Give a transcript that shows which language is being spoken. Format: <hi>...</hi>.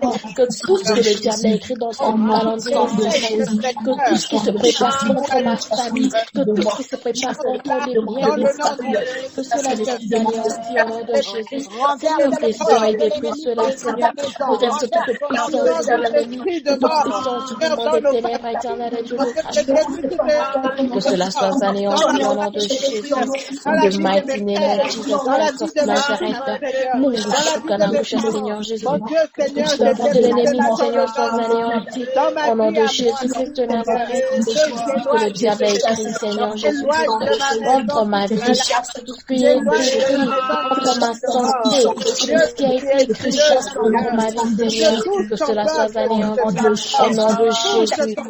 <fr>Que tout ce que le diable a écrit dans son calendrier, que tout ce qui se prépare contre ma famille, que tout ce qui se prépare contre les biens des familles, que cela soit anéanti au nom de Jésus. Seigneur, descends et détruis cela, Seigneur. Redresse toute puissance de l'ennemi, toute puissance du monde des ténèbres, éternel et Dieu de grâce. Que cela soit anéanti au nom de Jésus.</fr> <en>In the mighty name of Jesus Christ of Nazareth.</en> <fr>Mouche, Seigneur Jésus. Que toute œuvre de l'ennemi, Seigneur, soit anéanti au nom de Jésus-Christ de Nazareth. Que le diable a écrit, Seigneur Jésus-Christ, contre ma vie, tout ce qui est écrit contre ma santé, tout ce qui a été écrit contre ma vie, Seigneur, que cela soit anéanti au nom de Jésus.</fr>